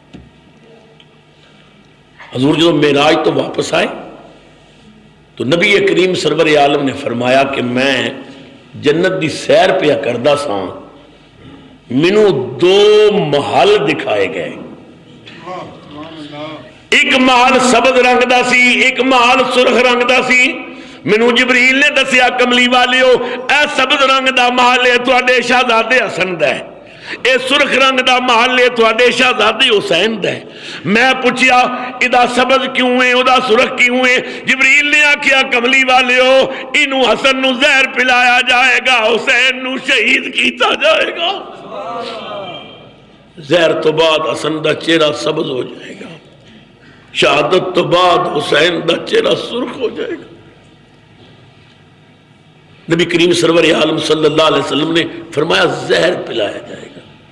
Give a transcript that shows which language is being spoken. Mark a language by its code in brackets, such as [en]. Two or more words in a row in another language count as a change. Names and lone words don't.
[pa] حضور جو معراج تو واپس آئے تو نبی کریم سرور عالم نے فرمایا کہ میں جنت دی سیر پہ کردہ سا، مینوں دو محل دکھائے گئے، ایک محل سبز رنگ دا سی، ایک محل سرخ رنگ دا سی۔ مینوں جبریل نے دسیا کملی والیو اے سبز رنگ دا محل ہے تواڈے شہزادے حسن دا ہے، اے سرخ رنگ دا محل ہے تواڈے شہزادے حسین دا ہے۔ میں پوچھیا ادا سبز کیوں ہے ادا سرخ کیوں ہے؟ جبریل نے آکھیا کملی والیو اینو حسن نو زہر پلایا جائے گا، حسین نو شہید کیتا جائے گا۔ زہر تو بعد حسن دا چہرہ سبز ہو جائے گا، شہادت تو بعد حسین دا چہرہ سرخ ہو جائے گا۔ [ur] نبی کریم سرور عالم [ar] صلی اللہ علیہ وسلم [ur] نے فرمایا زہر پلایا جائے گا۔